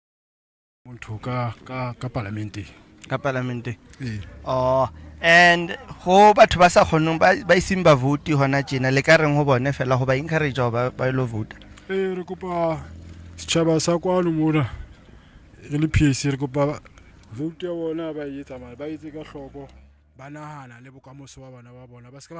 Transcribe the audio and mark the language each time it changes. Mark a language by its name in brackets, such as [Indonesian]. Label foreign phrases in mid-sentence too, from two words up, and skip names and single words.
[Southern Sotho] Ka parliament. Ka parliament. Eh. And go batho ba sa kgoneng ba iseng ba vote hona tjena le ka reng ho bone fela go ba encourage ba ilo vote. Re kopa setjhaba sa kwano mona re le PAC re kopa vote ya bona ba e tsamaya ba etse ka hloko ba nahana le bokamoso ba bana ba bona ba se ka ba